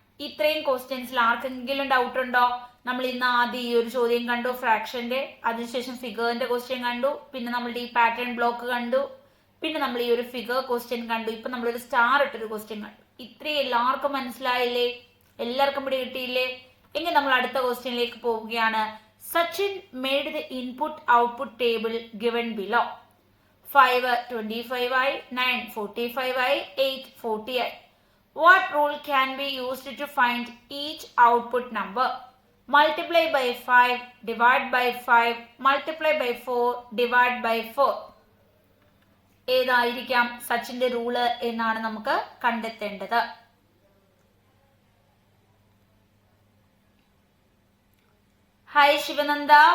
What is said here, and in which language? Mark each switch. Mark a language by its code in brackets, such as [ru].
[ml] ഇത്രയും ക്വസ്റ്റ്യൻസിൽ ആർക്കെങ്കിലും ഡൗട്ട് ഉണ്ടോ? നമ്മൾ ഇന്ന് ആദ്യം ഈ ഒരു ചോദ്യം കണ്ടു ഫ്രാക്ഷന്റെ, അതിനുശേഷം ഫിഗറിന്റെ ക്വസ്റ്റ്യൻ കണ്ടു, പിന്നെ നമ്മളുടെ ഈ പാറ്റേൺ ബ്ലോക്ക് കണ്ടു, പിന്നെ നമ്മൾ ഈ ഒരു ഫിഗർ ക്വസ്റ്റ്യൻ കണ്ടു, ഇപ്പൊ നമ്മളൊരു സ്റ്റാർ ഇട്ടൊരു ക്വസ്റ്റ്യൻ കണ്ടു. ഇത്രയും എല്ലാവർക്കും മനസ്സിലായില്ലേ? എല്ലാവർക്കും പിടി കിട്ടിയില്ലേ? എങ്കിൽ നമ്മൾ അടുത്ത ക്വസ്റ്റ്യനിലേക്ക് പോവുകയാണ്. [en] Sachin made the input output table given below. [ml] 5 25 ആയി, 9 45 ആയി, 8 40 ആയി. [en] What rule can be used to find each output number? Multiply by 5, divide by 5, multiply by 4, divide by 4. [ml] ഏതായിരിക്കാം സച്ചിന്റെ റൂള് എന്നാണ് നമുക്ക് കണ്ടെത്തേണ്ടത്. [en] Hi Shivananda.